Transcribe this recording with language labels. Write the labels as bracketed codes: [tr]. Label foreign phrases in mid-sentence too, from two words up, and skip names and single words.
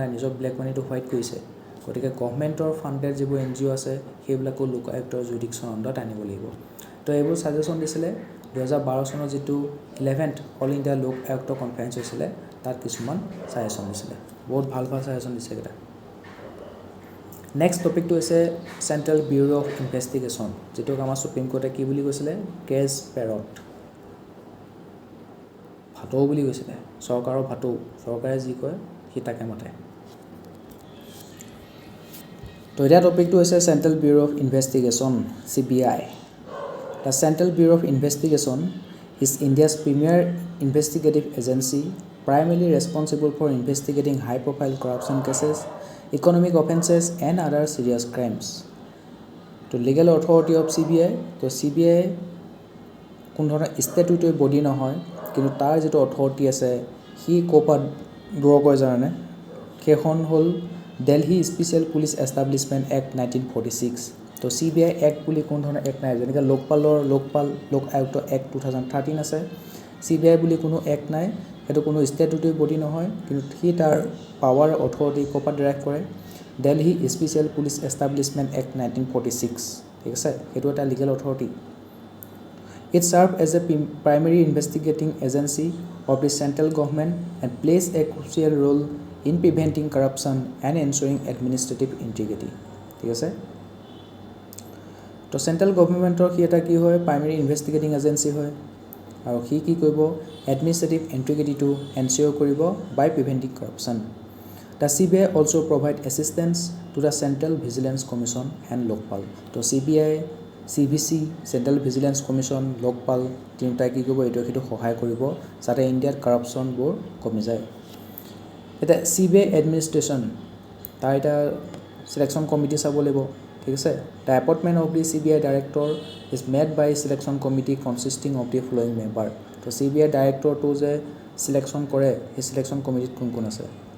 [as] নাই নিজৰ [en] black money [as] হোৱাইট কৰিছে গতিকে [en] government funded [as] যিবোৰ NGO আছে সেইবিলাকো লোকায়ুক্তৰ [en] jurisdiction under [as] আনিব লাগিব তো এইবোৰ ছাজেশ্যন দিছিলে 2012 চনৰ যিটো 11th অল ইণ্ডিয়া লোকায়ুক্ত কনফাৰেন্স হৈছিলে তাত কিছুমান ছাজেশ্যন দিছিলে বহুত ভাল ভাল ছাজেশ্যন দিছে এইকেইটা [en] next topic [as] হৈছে চেণ্ট্ৰেল ব্যুৰ' অফ ইনভেষ্টিগেশ্যন যিটোক আমাৰ সুপ্ৰিম কোৰ্টে কি বুলি কৈছিলে [en] caged parrot [as] ভাটৌ বুলি কৈছিলে চৰকাৰৰ ভাটৌ চৰকাৰে যি কয় সি তাকে মাতে তো এতিয়া টপিকটো হৈছে চেণ্ট্ৰেল ব্যুৰ' অফ ইনভেষ্টিগেশ্যন CBI [en] The Central Bureau of Investigation is India's premier investigative agency primarily responsible for investigating high-profile corruption cases, economic offences and other serious crimes. The legal authority of CBI, [as] তো CBI কোনো ধৰণৰ [en] statutory body [as] নহয় কিন্তু তাৰ যিটো অথৰিটি আছে সি ক'ৰবাত গ্ৰ' কৰে জানানে সেইখন হ'ল দিল্লী স্পেচিয়েল পুলিচ এষ্টাব্লিছমেণ্ট এক্ট 1946 তো CBI এক্ট বুলি কোনো ধৰণৰ এক্ট নাই যেনেকৈ লোকআয়ুক্ত এক্ট 2013 আছে CBI বুলি কোনো এক্ট নাই সেইটো কোনো [en] statutory body [as] নহয় কিন্তু সি তাৰ [en] power authority [as] ক'ৰপৰা ডেৰাইভ কৰে দিল্লী স্পেচিয়েল পুলিচ এষ্টাব্লিছমেণ্ট এক্ট 1946 ঠিক আছে সেইটো এটা [en] legal authority It serves as a primary investigating agency of the central government and plays a crucial role in preventing corruption and ensuring administrative integrity. [as] ঠিক আছে তো [en] central government [as] কি এটা কি হয় [en] primary investigating agency [as] হয় আৰু সি কি কৰিব [en] administrative integrity ensure [as] কৰিব [en] by preventing corruption the CBI also provide assistance to the Central Vigilance Commission and Lokpal তো CBI CVC চেণ্ট্ৰেল [as] ভিজিলেন্স কমিশ্যন লোকপাল তিনিটাই কি কৰিব এইটো সেইটো সহায় কৰিব যাতে ইণ্ডিয়াত কৰাপশ্যনবোৰ কমি যায় এতিয়া CBI এডমিনিষ্ট্ৰেশ্যন তাৰ এটা [en] selection committee [as] চাব লাগিব ঠিক আছে [en] the appointment of the CBI director is made by selection committee consisting of the following member [as] তো CBI ডাইৰেক্টৰটো যে চিলেকশ্যন কৰে সেই [en] selection committee [as] কোন কোন আছে